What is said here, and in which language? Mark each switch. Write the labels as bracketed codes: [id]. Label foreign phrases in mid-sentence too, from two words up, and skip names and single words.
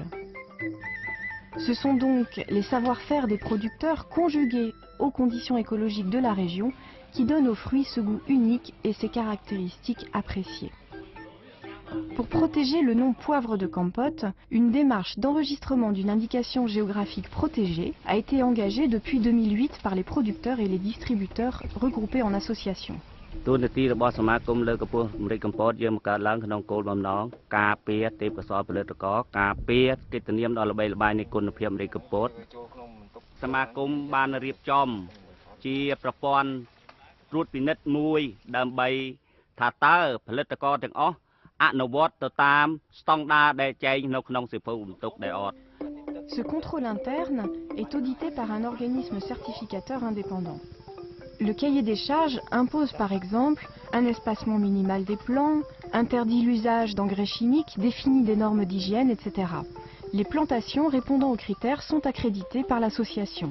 [fr] Ce sont donc les savoir-faire des producteurs conjugués aux conditions écologiques de la région qui donnent aux fruits ce goût unique et ces caractéristiques appréciées. Pour protéger le nom poivre de Kampote, une démarche d'enregistrement d'une indication géographique protégée a été engagée depuis 2008 par les producteurs et les distributeurs regroupés en associations. [km] ទូនាទីរបស់សមាគមលើកកម្ពស់ម្រេចកំពតយើងបង្កើតឡើងក្នុងគោលបំណងការពារទេពកោសល្យផលិតករការពារកិត្តិនាមដ៏ល្បីល្បាញនៃគុណភាពម្រេចកំពតសមាគមបានរៀបចំជាប្រព័ន្ធត្រួតពិនិត្យមួយដើម្បីថាតើផលិតករទាំងអស់អនុវត្តទៅតាមស្តង់ដារដែលចែងនៅក្នុងសៀវភៅបន្ទុកដែលអត់ [fr] Ce contrôle interne est audité par un organisme certificateur indépendant. Le cahier des charges impose par exemple un espacement minimal des plants, interdit l'usage d'engrais chimiques, définit des normes d'hygiène, etc. Les plantations répondant aux critères sont accréditées par l'association.